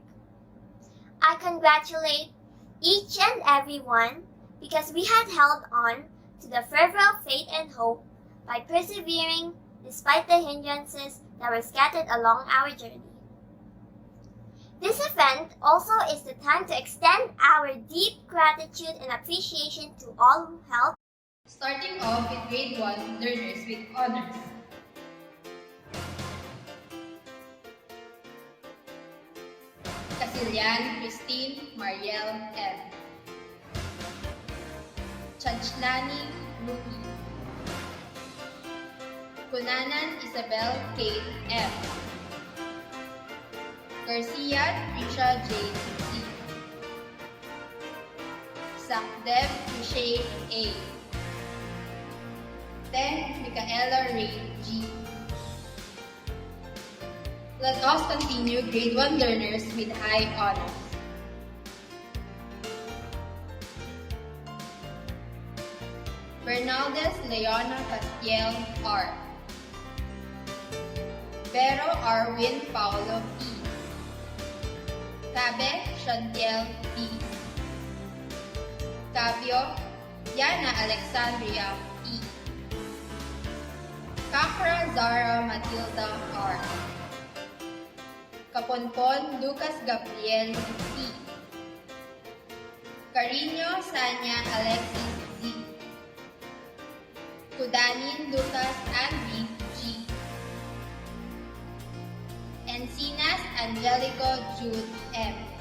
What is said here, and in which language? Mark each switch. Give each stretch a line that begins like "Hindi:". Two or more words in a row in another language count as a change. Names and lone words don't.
English: I congratulate each and every one because we had held on to the fervor of faith and hope by persevering despite the hindrances that were scattered along our journey. This event also is the time to extend our deep gratitude and appreciation to all who helped. Starting off with Grade 1 learners with honors. Casilian Christine Mariel M. Chanchlani Rupi. Kunanan Isabel Kate M. Garcia Trisha J. C. Sakdev Michelle A. Ten Micaela Ray G. Let us continue Grade 1 learners with high honors. Bernaldez Leona Castiel R. Vero Arwin Paulo P. Cabe Chantiel P. Cabio Yana Alexandria P. Kakra Zara Matilda R. Kaponpon Lucas Gabriel P. Carino Sanya Alexis Z. Kudanin Lucas Andy G. Encinas Angelico Jude M.